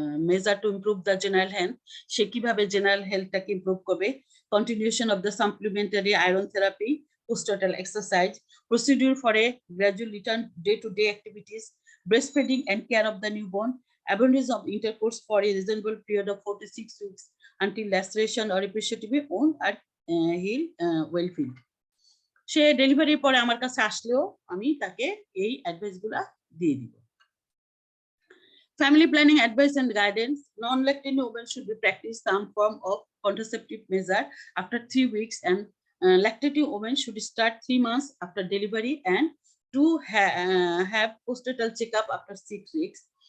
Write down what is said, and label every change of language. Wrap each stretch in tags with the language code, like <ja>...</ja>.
<en>measure to improve the general health,</en> <bn>সে কিভাবে general হেলথটাকে improve করবে,</bn> <en>Continuation of the supplementary iron therapy, postnatal exercise, procedure for a gradual return day-to-day activities, breastfeeding and care of the newborn, abundance of intercourse for a reasonable period of 4 to 6 weeks until laceration or epissiotomy wound are healed well filled.</en> <bn>সে ডেলিভারির পরে আমার কাছে আসলেও আমি তাকে এই অ্যাডভাইসগুলা দিয়ে দিব।</bn> <en>Family planning advice and guidance. Non-lactating women should be practiced some form of contraceptive measure after 3 weeks, and lactating women should start 3 months after delivery and to have postnatal checkup after 6 weeks.</en>